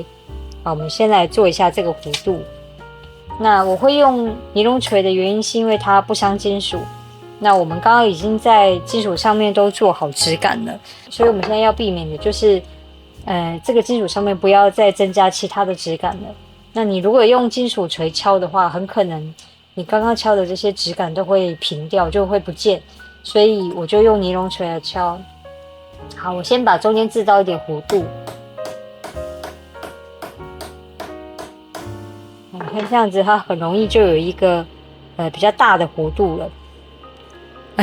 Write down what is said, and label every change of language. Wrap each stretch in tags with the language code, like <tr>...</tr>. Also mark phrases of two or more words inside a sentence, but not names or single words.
<zh>好，我們先來做一下這個弧度。那我會用尼龍錘的原因是因為它不傷金屬。那我們剛剛已經在金屬上面都做好質感了，所以我們現在要避免的就是這個金屬上面不要再增加其他的質感了。那你如果用金屬錘敲的話，很可能你剛剛敲的這些質感都會平掉，就會不見。所以我就用尼龍錘來敲。好，我先把中間製造一點弧度。你看這樣子，它很容易就有一個比較大的弧度了。</zh>